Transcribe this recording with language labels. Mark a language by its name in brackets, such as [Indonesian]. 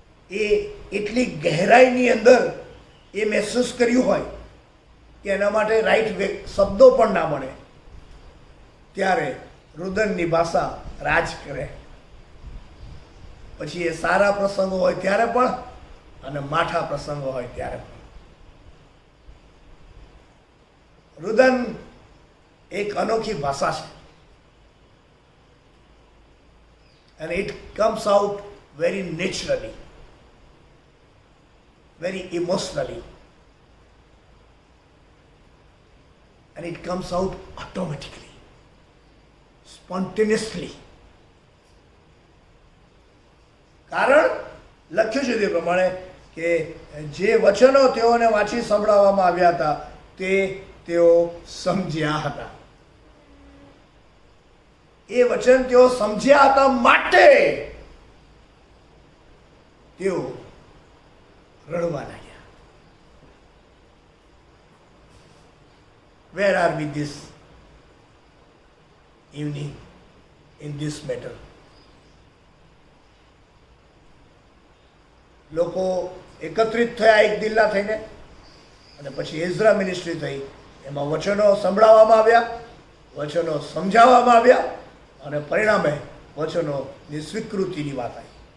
[Gujarati] એ એટલી ગહેરાઈની અંદર એ મહેસૂસ કર્યું હોય કે એના માટે રાઈટ શબ્દો પણ ના મળે, ત્યારે રુદનની ભાષા રાજ કરે. પછી એ સારા પ્રસંગો હોય ત્યારે પણ અને માઠા પ્રસંગો હોય ત્યારે પણ. રુદન એક અનોખી ભાષા છે [English] and it comes out very naturally, very emotionally, and it comes out automatically, spontaneously. [Gujarati] કારણ લખ્યું છે તે પ્રમાણે કે જે વચનો તેઓને વાંચી સંભળાવવામાં આવ્યા હતા તે તેઓ સમજ્યા હતા. એ વચન તેઓ સમજ્યા હતા માટે તેઓ રડવા લાગ્યા. [English] Where are we this evening in this matter? [Gujarati] લોકો એકત્રિત થયા એક દિલના થઈને, અને પછી એઝરા મિનિસ્ટ્રી થઈ. એમાં વચનો સંભળાવવામાં આવ્યા, વચનો સમજાવવામાં આવ્યા અને પરિણામે વચનોની સ્વીકૃતિની વાત આવી.